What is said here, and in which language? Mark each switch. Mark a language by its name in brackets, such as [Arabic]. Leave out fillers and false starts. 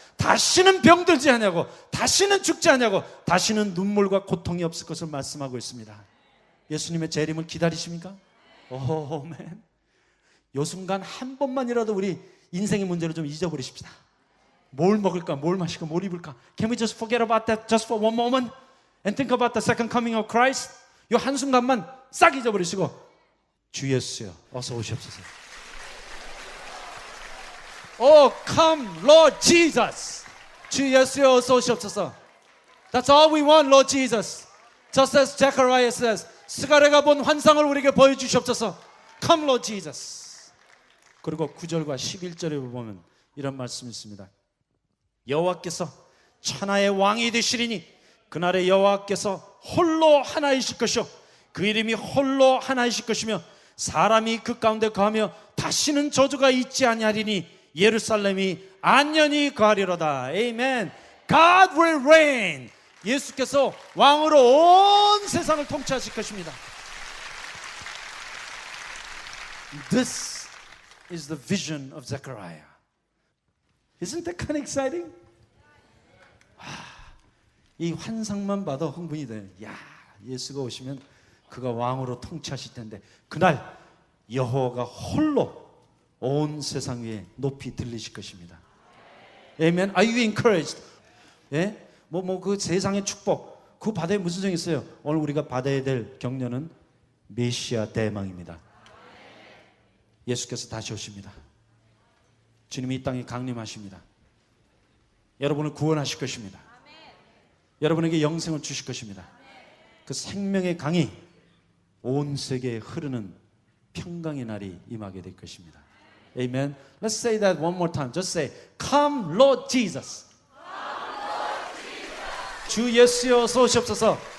[Korean] 다시는 병들지 않냐고, 다시는 죽지 않냐고, 다시는 눈물과 고통이 없을 것을 말씀하고 있습니다. 예수님의 재림을 기다리십니까? 오멘. 요 순간 한 번만이라도 우리 인생의 문제를 좀 잊어버리십시다. 뭘 먹을까, 뭘 마실까, 뭘 입을까. [English] Can we just forget about that just for one moment and think about the second coming of Christ? [Korean] 요 한순간만 싹 잊어버리시고 주 예수여 어서 오시옵소서. [English] Oh, come, Lord Jesus. [Korean] 주 예수여 어서 오시옵소서. [English] That's all we want, Lord Jesus. Just as Zechariah says, [Korean] 스가랴가 본 환상을 우리에게 보여주시옵소서. [English] Come, Lord Jesus. [Korean] 그리고 9절과 11절에 보면 이런 말씀이 있습니다. 여호와께서 천하의 왕이 되시리니 그날에 여호와께서 홀로 하나이실 것이요 그 이름이 홀로 하나이실 것이며 사람이 그 가운데 거하며 다시는 저주가 있지 아니하리니 예루살렘이 안연히 거하리로다. 아멘. [English] God will reign. [Korean] 예수께서 왕으로 온 세상을 통치하실 것입니다. [English] This is the vision of Zechariah. Isn't that kind of exciting? [Korean] 이 환상만 봐도 흥분이 돼요. 야, 예수가 오시면 그가 왕으로 통치하실 텐데 그날 여호와가 홀로 온 세상 위에 높이 들리실 것입니다. [English] Amen. Are you encouraged? [Korean] 예? 그 세상의 축복 그 받아야 무슨 소용이 있어요? 오늘 우리가 받아야 될 격려는 메시아 대망입니다. 예수께서 다시 오십니다. 주님이 이 땅에 강림하십니다. 여러분을 구원하실 것입니다. 여러분에게 영생을 주실 것입니다. 그 생명의 강이 온 세계에 흐르는 평강의 날이 임하게 될 것입니다. [English] Amen. Let's say that one more time. Just say, Come, Lord Jesus. [Korean] 주 예수여 어서 오시옵소서.